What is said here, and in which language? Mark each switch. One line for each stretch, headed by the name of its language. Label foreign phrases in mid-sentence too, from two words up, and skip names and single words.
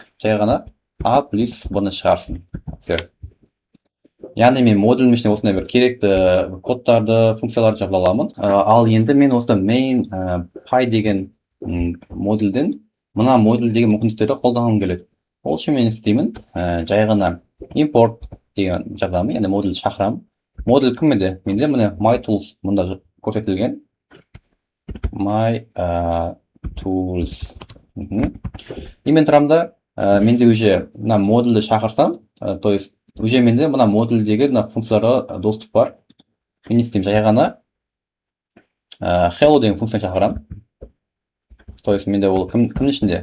Kazakh: Жай ғана a плюс b-ны шығарсын. Яғни мен модульдің ішіне осындай бір керекті кодтарды, функцияларды жаза аламын. Ал енді мен осы main.py деген модульден мына модуль деген мүмкіндіктерді қолданғым келеді. Ол үшін мен істеймін, жай ғана import деген жазамын, яғни модуль шақырамын. Модуль кім еді? Менде міне
English: my tools
Kazakh: мұнда көрсетілген.
English: My tools.
Kazakh: И мен тұрамда, менде уже мына модульді шақырсам,
Russian: то есть уже
Kazakh: менде мына модульдегі функцияларға доступ бар. Мен істеймін, жай ғана hello деген функция шақырамын.
Russian: То есть
Kazakh: менде ол кімнің ішінде?